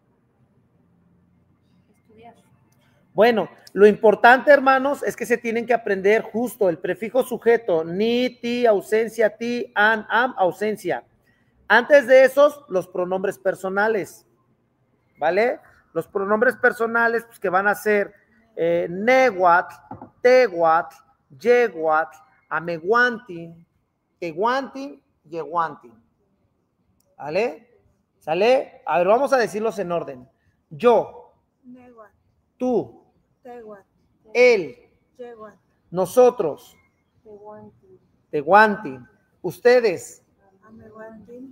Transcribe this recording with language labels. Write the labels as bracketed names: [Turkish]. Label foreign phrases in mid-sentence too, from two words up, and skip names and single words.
[Spanish] Bueno, lo importante, hermanos, es que se tienen que aprender justo el prefijo sujeto, ni, ti, ausencia, ti, an, am, ausencia. Antes de esos, los pronombres personales, ¿vale? Los pronombres personales, pues, que van a ser [Nahuatl languages] neguat, teguat, yeguat, ameguantin, teguantin, yeguantin. [Spanish] ¿Vale? ¿Sale? A ver, vamos a decirlos en orden. Yo, Neguat. tú, Teguat. él, Yeguat. nosotros, teguantin, ustedes, Ameguantin.